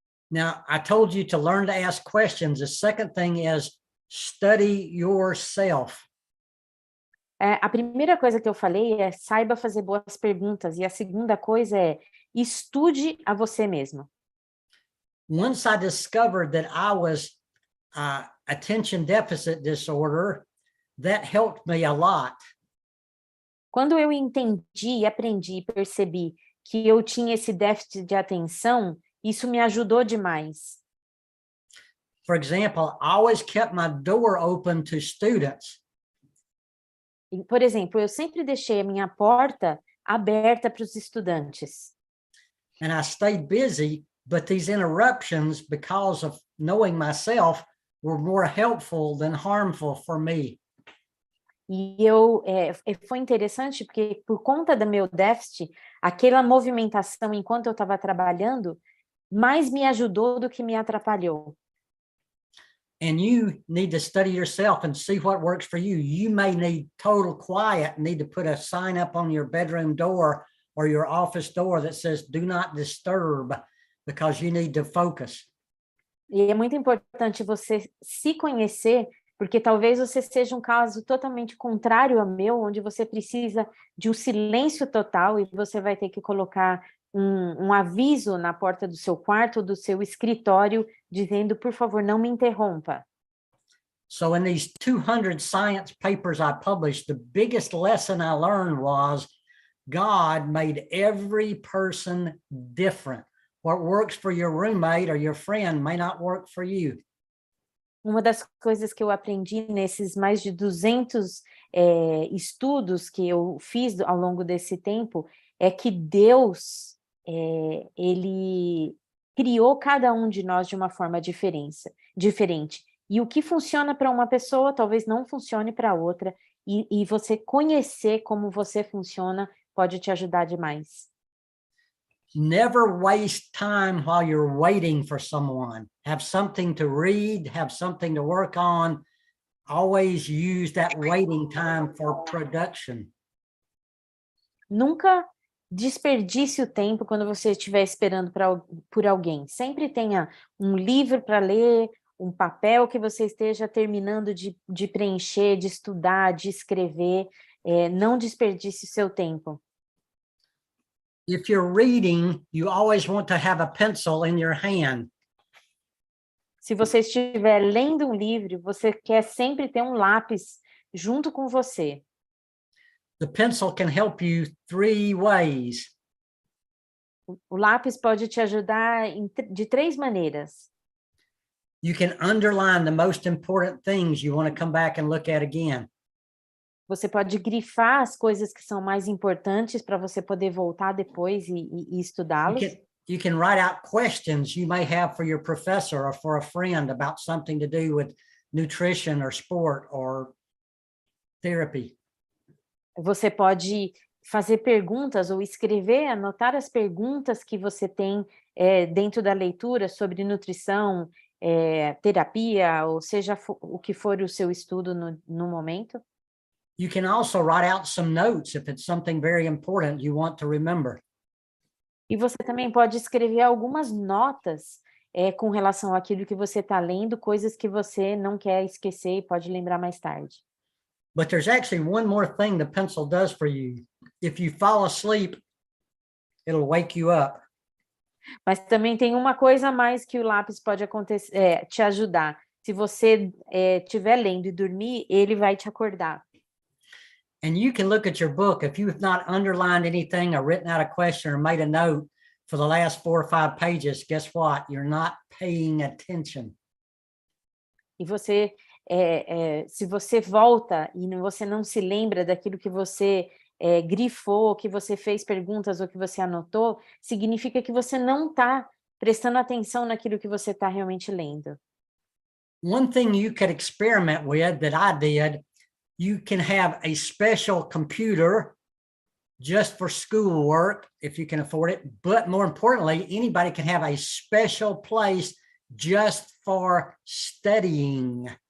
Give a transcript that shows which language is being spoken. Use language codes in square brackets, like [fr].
[en] Now, I told you to learn to ask questions. The second thing is study yourself. [pt] A primeira coisa que eu falei é saiba fazer boas perguntas, e a segunda coisa é estude a você mesmo. [en] Once I discovered that I was attention deficit disorder, that helped me a lot. [pt] Quando eu entendi, aprendi e percebi que eu tinha esse déficit de atenção, isso me ajudou demais. [en] For example, I always kept my door open to students. [pt] Por exemplo, eu sempre deixei a minha porta aberta para os estudantes. [en] And I stayed busy, but these interruptions, because of knowing myself, were more helpful than harmful for me. [pt] E foi interessante porque, por conta do meu déficit, aquela movimentação enquanto eu estava trabalhando, mais me ajudou do que me atrapalhou. [en] and you need to study yourself and see what works for you. You may need total quiet, need to put a sign up on your bedroom door or your office door that says, do not disturb, because you need to focus. [pt] E é muito importante você se conhecer, porque talvez você seja um caso totalmente contrário ao meu, onde você precisa de um silêncio total e você vai ter que colocar um aviso na porta do seu quarto, do seu escritório, dizendo, por favor, não me interrompa. [en] So in these 200 science papers I published, the biggest lesson I learned was God made every person different. What works for your roommate or your friend may not work for you. [pt] Uma das coisas que eu aprendi nesses mais de 200 estudos que eu fiz ao longo desse tempo é que Deus, ele criou cada um de nós de uma forma diferente. E o que funciona para uma pessoa talvez não funcione para outra. E você conhecer como você funciona pode te ajudar demais. [en] Never waste time while you're waiting for someone. Have something to read, have something to work on. Always use that waiting time for production. [pt] Nunca desperdice o tempo quando você estiver esperando por alguém. Sempre tenha um livro para ler, um papel que você esteja terminando de preencher, de estudar, de escrever. Não desperdice o seu tempo. [en] If you're reading, you always want to have a pencil in your hand. [pt] Se você estiver lendo um livro, você quer sempre ter um lápis junto com você. [en] The pencil can help you 3 ways. [pt] O lápis pode te ajudar de 3 maneiras. [en] You can underline the most important things you want to come back and look at again. [pt] Você pode grifar as coisas que são mais importantes para você poder voltar depois e estudá-las. [en] You can write out questions you may have for your professor or for a friend about something to do with nutrition or sport or therapy. [pt] Você pode fazer perguntas ou escrever, anotar as perguntas que você tem dentro da leitura sobre nutrição, terapia, ou seja o que for o seu estudo no momento. [en] You can also write out some notes if it's something very important you want to remember. [pt] E você também pode escrever algumas notas com relação àquilo que você está lendo, coisas que você não quer esquecer e pode lembrar mais tarde. [en] But there's actually one more thing the pencil does for you. If you fall asleep, it'll wake you up. [pt] Mas também tem uma coisa a mais que o lápis pode te ajudar. Se você estiver lendo e dormir, ele vai te acordar. [en] And you can look at your book. If you have not underlined anything or written out a question or made a note for the last 4 or 5 pages, guess what? You're not paying attention. [pt] E você, se você volta e você não se lembra daquilo que você grifou, que você fez perguntas ou que você anotou, significa que você não está prestando atenção naquilo que você está realmente lendo. [en] One thing you could experiment with that I did, you can have a special computer just for schoolwork, if you can afford it. But more importantly, anybody can have a special place just for studying.